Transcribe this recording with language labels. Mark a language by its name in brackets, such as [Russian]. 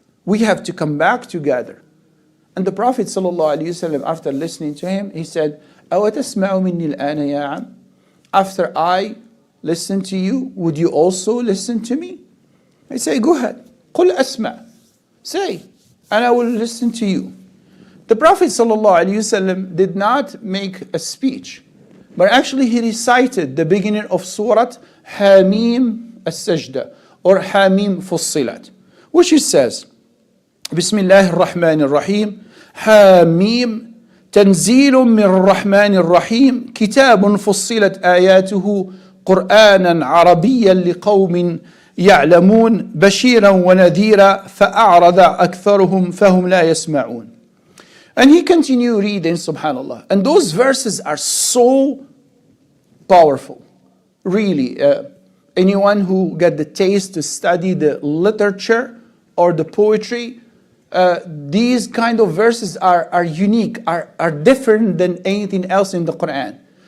[English] We have to come back together. And the Prophet ﷺ, after listening to him, he said, [Arabic] أَوَتَسْمَعُ مِنِّي الْآنَ يَا عَمْ. [English] After I listen to you, would you also listen to me? I say, go ahead. [Arabic] قُلْ أَسْمَعُ. [English] Say, and I will listen to you. The Prophet ﷺ did not make a speech, but actually he recited the beginning of Surah Hamim As-Sajda, or Hamim Fussilat, which it says, [Arabic] بسم الله الرحمن الرحيم حاميم تنزيل من الرحمن الرحيم كتاب فصلت آياته قرآنا عربيا لقوم يعلمون بشيرا ونذيرا فأعرض أكثرهم فهم لا يسمعون. [English] And he continued reading, subhanallah. And those verses are so powerful. Really, anyone who got the taste to study the literature or the poetry, these kind of verses are unique, are different than anything else in the Quran.